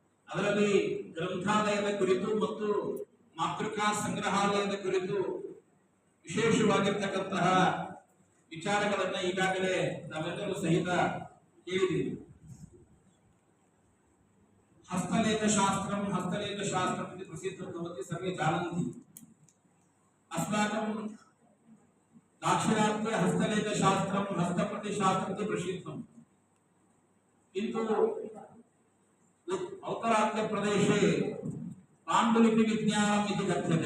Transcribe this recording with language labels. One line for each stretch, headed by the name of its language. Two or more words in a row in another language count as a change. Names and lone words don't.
Kannada: ಅದರಲ್ಲಿ ಗ್ರಂಥಾಲಯದ ಕುರಿತು ಮತ್ತು ಮಾತೃಕಾ ಸಂಗ್ರಹಾಲಯದ ಕುರಿತು ವಿಶೇಷವಾಗಿರ್ತಕ್ಕಂತಹ ವಿಚಾರಗಳನ್ನ ಈಗಾಗಲೇ ನಾವೆಲ್ಲರೂ ಸಹಿತ ಕೇಳಿದ್ದೀವಿ.
Sanskrit: हस्तलेखशास्त्रं इति प्रसिद्धं भवति, सर्वे जानन्ति। अस्माकं दाक्षिणात्ये हस्तलेखशास्त्रं हस्तप्रतिशास्त्रम् इति प्रसिद्धं, किन्तु उत्तराद्यप्रदेशे पाण्डुलिपिविज्ञानम् इति कथ्यते।